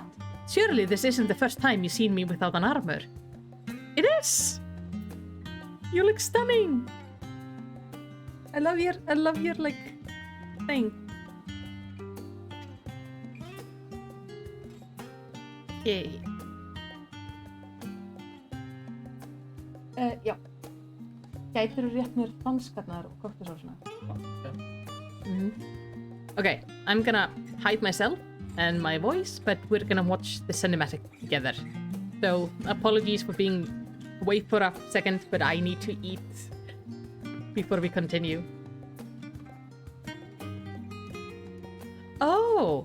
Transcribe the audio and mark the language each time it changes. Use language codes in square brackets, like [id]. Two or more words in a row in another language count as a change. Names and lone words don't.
[en] Surely this isn't the first time you've seen me without an armor. It is! You look stunning! I love your like thing. Yay. [is] Já. Gætirðu rétt mér danskarnar og kortisósuna? [en] Okay, I'm gonna hide myself and my voice, but we're gonna watch the cinematic together. So, apologies for being away for a second, but I need to eat before we continue. Oh!